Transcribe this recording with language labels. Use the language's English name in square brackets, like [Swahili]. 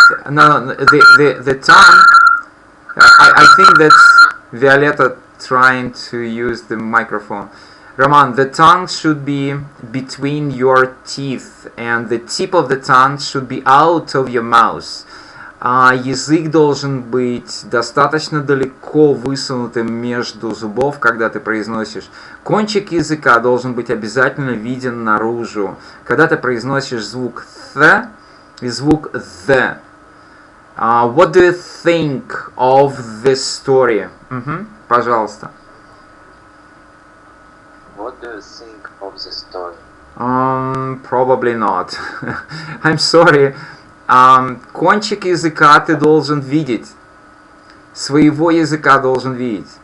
[English] No, the tongue. I think that's Violetta trying to use the microphone. Roman, the tongue should be between your teeth, and the tip of the tongue should be out of your mouth. [Russian] Язык должен быть достаточно далеко высунутым между зубов, когда ты произносишь. Кончик языка должен быть обязательно виден наружу. Когда ты произносишь звук «th» и звук «the». [English] What do you think of this story? [Russian] Пожалуйста. [English] What do you think of the story? Probably not. I'm sorry. [Russian] Кончик языка ты должен видеть. Своего языка должен видеть.